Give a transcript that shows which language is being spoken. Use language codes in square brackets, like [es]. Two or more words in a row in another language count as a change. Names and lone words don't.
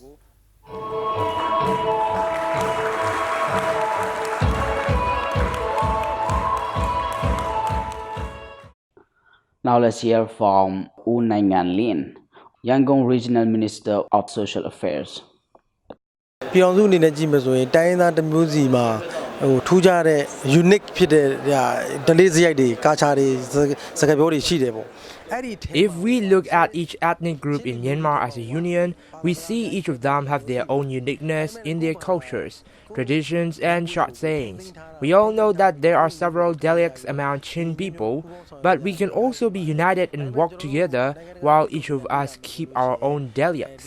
[en] Now let's hear from Ngan Lin, Yangon Regional Minister of Social Affairs. [my] ပြည်အောင်စုအနေနဲ့ကြည့်မယ်ဆိုရင်တိုင်းသားတစ်မျိုးစီမှာထူးခြားတဲ့ unique ဖြစ်တဲ့ဒလေးစရိုက်တွေကာချာတွေစကားပြောတွေရှိတယ်ပေါ့ [en] If we look at each ethnic group in Myanmar as a union, we see each of them have their own uniqueness in their cultures, traditions, and short sayings. We all know that there are several dialects among Chin people, but we can also be united and work together while each of us keep our own dialects.